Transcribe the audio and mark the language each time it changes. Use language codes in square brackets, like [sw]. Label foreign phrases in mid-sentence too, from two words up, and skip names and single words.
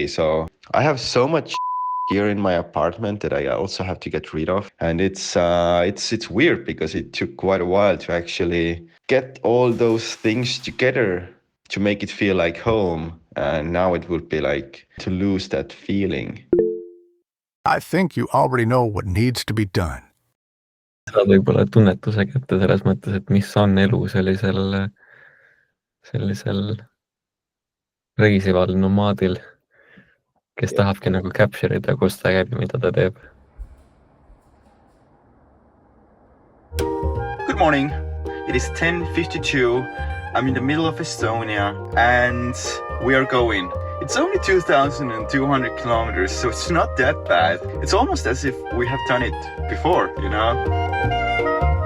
[en] So I have so much here in my apartment that I also have to get rid of, and it's weird because it took quite a while to actually get all those things together to make it feel like home, and now it would be like to lose that feeling. I think you already know what needs to be done. [et] saad võib-olla tunnetuse kätte selles mõttes, et mis on elu sellisel reisival nomaadil, kes tahabki nagu capture ida, kus ta käib ja mida ta teeb. [en] Good morning. It is 10:52. I'm in the middle of Estonia and we are going. It's only 2,200 kilometers, so it's not that bad. It's almost as if we have done it before, you know?